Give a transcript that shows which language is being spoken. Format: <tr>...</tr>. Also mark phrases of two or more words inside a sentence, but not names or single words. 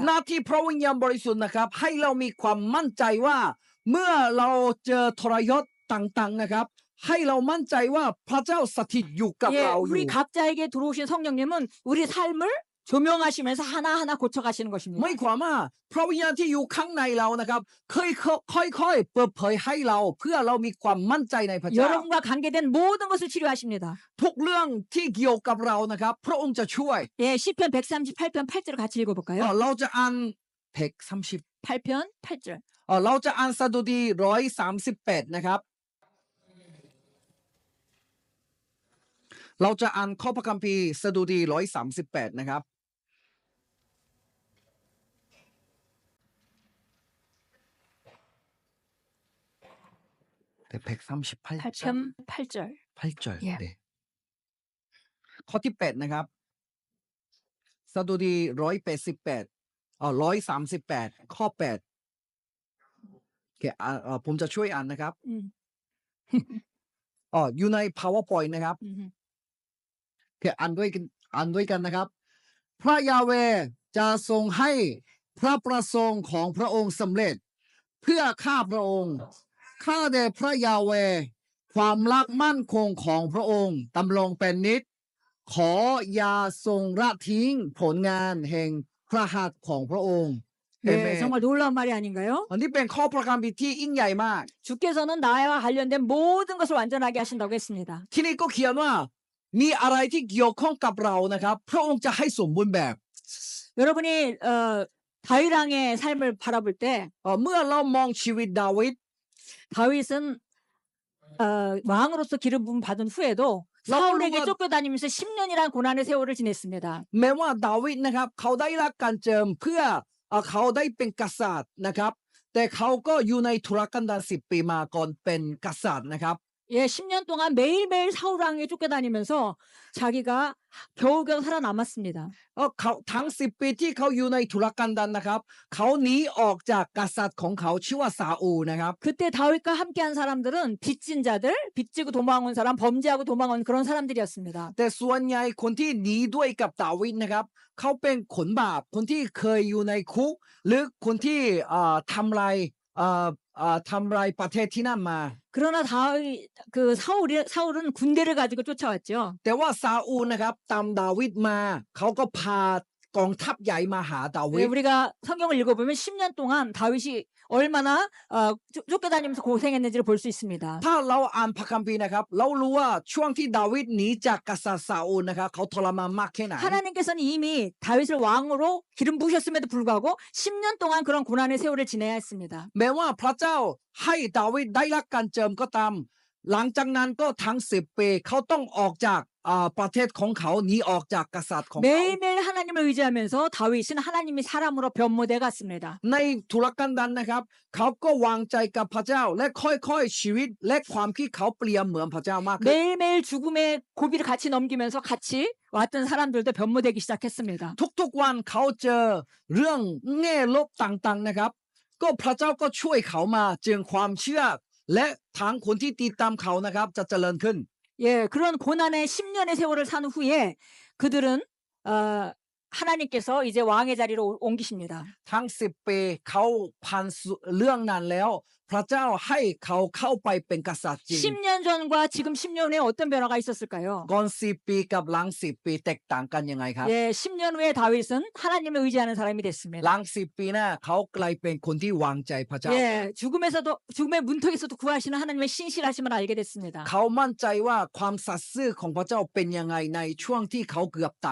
<th>ๆหน้าที่พระวิญญาณบริสุทธิ์นะครับให้เรามีความมั่นใจว่าเมื่อเราเจอทรยศต่างๆนะครับให้เรามั่นใจว่าพระเจ้าสถิตอยู่กับ</th> <ko>예,</ko> <th>เราอยู่</th> <ko>우리 각자에게 들어오신 성령님은 우리 삶을 조명하시면서 하나하나 고쳐가시는</ko> <th>ไม่</th> <ko>것입니다.</ko> <th>ความว่าพระวิญญาณที่อยู่ข้างในเรานะครับค่อยๆเปิดเผยให้เราเพื่อเรามีความมั่นใจในพระเจ้า</th> <ko>여러분과 관계된 모든 것을 치료하십니다.</ko> <th>ทุกเรื่องที่เกี่ยวกับเรานะครับพระองค์จะช่วย</th> <ko>예, 시편 138편 8절을 같이 읽어볼까요?</ko> <th>เราจะอ่านเพก30</th> <ko>8편 8절.</ko> <th>เราจะอ่านสดุดี138นะครับเราจะอ่านข้อพระคัมภีร์สดุดี138นะครับแต่เพก38</th> <ko>8편 8절. 8절 예. 네.</ko> <th>ข้อที่8นะครับสดุดี138 138ข้อ8โอเคผมจะช่วยอ่านนะครับ อยู่ใน PowerPoint นะครับ โอเคอ่านด้วยกันนะครับ พระยาเวห์จะทรงให้พระประสงค์ของพระองค์สำเร็จ เพื่อข้าพระองค์ข้าแต่พระยาเวห์ความรักมั่นคงของพระองค์ดำรงเป็นนิจขออย่าทรงละทิ้งผลงานแห่งพระหัตถ์ของพระองค์เอเม</th> <ko>예,</ko> <th>น</th> <ko>정말 놀라운 말이 아닌가요?</ko> <th>อันนี้เป็นข้อประกันที่ยิ่งใหญ่มาก</th> <ko>주께서는 나와 관련된 모든 것을 완전하게 하신다고 했습니다.</ko> <th>ที่นี่ก็เขียนว่ามีอะไรที่เกี่ยวข้องกับเรานะครับ พระองค์จะให้สมบูรณ์แบบ</th> <ko>여러분이 다윗 왕의 삶을 바라볼 때</ko> <th>เมื่อเรามองชีวิตดาวิด</th> <ko>다윗은 왕으로서 기름 부음 받은 후에도 사울에게 쫓겨다니면서 10년이라는 고난의 세월을 지냈습니다.</ko> <th>แม้ว่าดาวิดนะครับเขาได้รับการเจิมเพื่อเขาได้เป็นกษัตริย์นะครับ แต่เขาก็อยู่ในธุรกันดาร10 ปีมาก่อนเป็นกษัตริย์นะครับ</th> <ko>예, 10년 동안 매일매일 사울 왕에게 쫓겨다니면서 자기가 겨우겨우 살아남았습니다.</ko> <th>เขาทั้ง10 ปีที่เขาอยู่ในธุรกันดารนะครับเขาหนีออกจากกษัตริย์ของเขาชื่อว่าซาอูลนะครับ</th> <ko>그때 다윗과 함께한 사람들은 빚진 자들, 빚지고 도망온 사람, 범죄하고 도망온 그런 사람들이었습니다.</ko> <th>แต่ส่วนใหญ่คนที่หนีด้วยกับดาวิดนะครับเขาเป็นคนบาปคนที่เคยอยู่ในคุกหรือคนที่ทำลายประเทศที่นั่นมา</th> <ko>그러나 사울은 군대를 가지고 쫓아왔죠.</ko> <th>แต่ว่าซาอูลนะครับตามดาวิดมาเขาก็พากองทัพใหญ่มาหาดาวิ</th> <ko>네,</ko> <th>ด</th> <ko>우리가 성경을 읽어보면 10년 동안 다윗이 얼마나 쫓겨다니면서 고생했는지를 볼 수 있습니다.</ko> <th>ถ้าเราอ่านพระคัมภีร์นะครับเรารู้ว่าช่วงที่ดาวิดหนีจากกษัตริย์ซาอูลนะครับเขาทรมานมากแค่ไหน</th> <ko>하나님께서는 이미 다윗을 왕으로 기름 부으셨음에도 불구하고 10년 동안 그런 고난의 세월을 지내야 했습니다.</ko> <th>แม้ว่าพระเจ้าให้ดาวิดได้รับการเจิมก็ตามหลังจากนั้นก็ทั้ง10 ปีเขาต้องออกจากประเทศของเขาหนีออกจากกษัตริย์ของเขา</th> <ko>매일매일 하나님을 의지하면서 다윗은 하나님이 사람으로 변모돼 갔습니다.</ko> <th>ในธุรกันดารนะครับเขาก็วางใจกับพระเจ้าและค่อยๆชีวิตและความคิดเขาเปลี่ยนเหมือนพระเจ้ามากขึ้น</th> <ko>매일매일 죽음의 고비를 같이 넘기면서 같이 왔던 사람들도 변모되기 시작했습니다.</ko> <th>ทุกๆวันเขาเจอเรื่องแง่ลบต่างๆนะครับก็พระเจ้าก็ช่วยเขามาจึงความเชื่อและทางคนที่ติดตามเขานะครับจะเจริญขึ้น</th> <ko>예, 그런 고난의 10년의 세월을 산 후에 그들은 하나님께서 이제 왕의 자리로 옮기십니다.</ko> <th>ทั้ง10 ปีเขาผ่านเรื่องนั้นแล้วพระเจ้าให้เขาเข้าไปเป็นกษัตริย์จริง</th> <ko>10년 전과 지금 10년 후에 어떤 변화가 있었을까요?</ko> <th>ก่อน10 ปีกับหลัง10 ปีแตกต่างกันยังไงครับ</th> <ko>예, 10년 후에 다윗은 하나님을 의지하는 사람이</ko> <th>ห</th> <ko>됐습니다.</ko> <th>ลัง10 ปีหน้าเขากลายเป็นคนที่วางใจพระเจ้า</th> <ko>예, 죽음의 문턱에서도 구하시는 하나님의 신실하심을 알게 됐습니다.</ko> <th>เขามั่นใจว่าความสัตย์ซื่อของพระเจ้าเป็นยังไงในช่วงที่เขาเกือบตาย</th>